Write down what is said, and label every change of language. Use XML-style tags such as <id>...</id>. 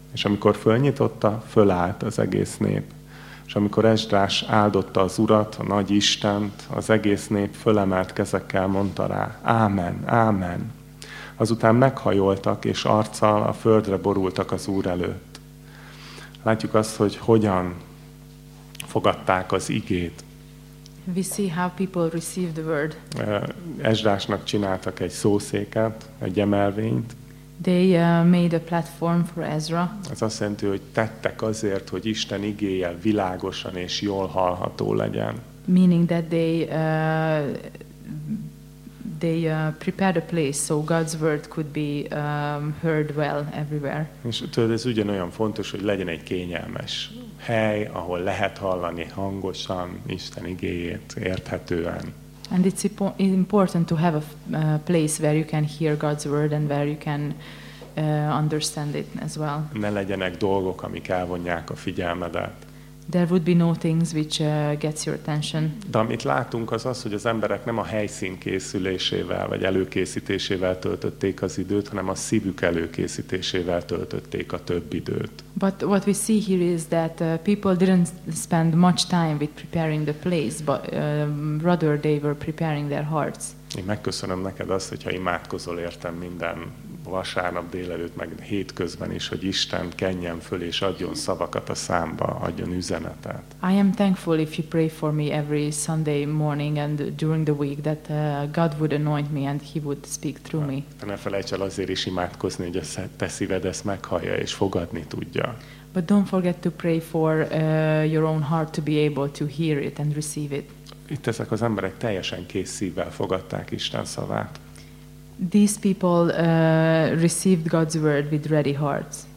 <hu>És amikor fölnyitotta, fölállt az egész nép. És amikor Esdrás áldotta az Urat, a nagy Istent, az egész nép fölemelt kezekkel mondta rá, ámen, ámen. Azután meghajoltak, és arccal a földre borultak az Úr előtt. Látjuk azt, hogy hogyan fogadták az igét.</hu> <en>We see how people receive the word.</en> <hu>Esdrásnak csináltak egy szószéket, egy emelvényt.</hu> <en>They made a platform for Ezra.</en> <hu>Ez azt jelenti, hogy tettek azért, hogy Isten igéje világosan és jól hallható legyen.</hu> <en>Meaning that they prepared a place so God's word could be heard well everywhere.</en> <hu>És tudod, ez ugyanolyan fontos, hogy legyen egy kényelmes hely, ahol lehet hallani hangosan Isten igéjét érthetően.</hu> <en>And it's important to have a place where you can hear God's word and where you can understand it as well.</en> <hu>Ne legyenek dolgok, amik elvonják a figyelmedet.</hu> <en>There would be no things which gets your attention.</en> <hu>De amit látunk, az az, hogy az emberek nem a helyszín készülésével vagy előkészítésével töltötték az időt, hanem a szívük előkészítésével töltötték a több időt.</hu> <en>But what we see here is that people didn't spend much time with preparing the place, but rather they were preparing their hearts.</en> <hu>Én megköszönöm neked azt, hogyha imádkozol értem minden vasárnap délelőtt, meg hétközben is, hogy Isten kenjen föl és adjon szavakat a számba, adjon üzenetet.</hu> <en>I am thankful if you pray for me every Sunday morning and during the week that God would anoint me and he would speak through me.</en> <hu>Ne felejts el azért is imádkozni, hogy a te szíved ezt meghallja és fogadni tudja.</hu> <en>But don't forget to pray for your own heart to be able to hear it and receive it.</en> <hu>Itt ezek az emberek teljesen kész szívvel fogadták Isten szavát.</hu> <en>These people received God's word with ready hearts.</en>